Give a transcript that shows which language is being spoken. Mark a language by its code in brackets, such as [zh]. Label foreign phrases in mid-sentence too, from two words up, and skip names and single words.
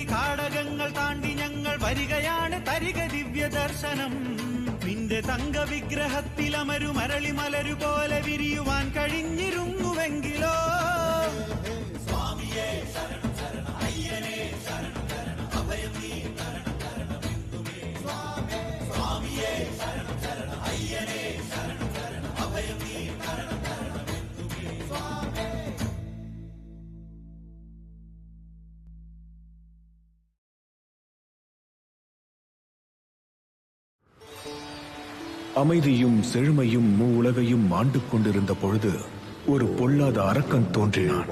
[ml] കാടകങ്ങൾ താണ്ടി ഞങ്ങൾ വരികയാണ് തരിക ദിവ്യ ദർശനം നിന്റെ തങ്ക വിഗ്രഹത്തിൽ അമരു മരളി മലരു പോലെ വിരിയുവാൻ കഴിഞ്ഞിരുന്നുവെങ്കിലോ സ്വാമിയേ ശരണം ശരണം അയ്യനേ ശരണം ശരണം അഭയം നീ ശരണം ശരണമെന്നുമേ സ്വാമിയേ ശരണം ശരണം അയ്യനേ ശരണം ശരണം അഭയം നീ ശരണം ശരണമെന്നുമേ സ്വാമി [ta] அமைதியும் செழுமையும் மூவுலகையும் ஆண்டு கொண்டிருந்த பொழுது ஒரு பொல்லாத அரக்கன் தோன்றினான்.